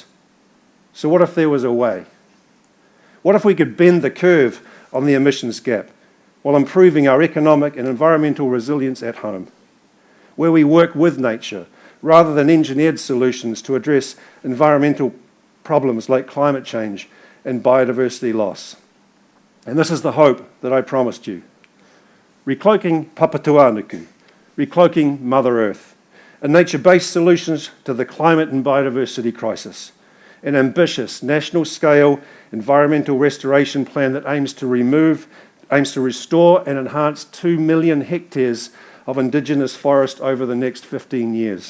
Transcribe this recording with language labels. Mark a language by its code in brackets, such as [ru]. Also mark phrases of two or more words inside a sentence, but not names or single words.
[en] So what if there was a way? What if we could bend the curve on the emissions gap while improving our economic and environmental resilience at home, where we work with nature rather than engineered solutions to address environmental problems like climate change and biodiversity loss? And this is the hope that I promised you. Recloaking Papatūānuku, recloaking Mother Earth, a nature-based solutions to the climate and biodiversity crisis, an ambitious national-scale environmental restoration plan that aims to restore and enhance 2 million hectares of Indigenous forest over the next 15 years.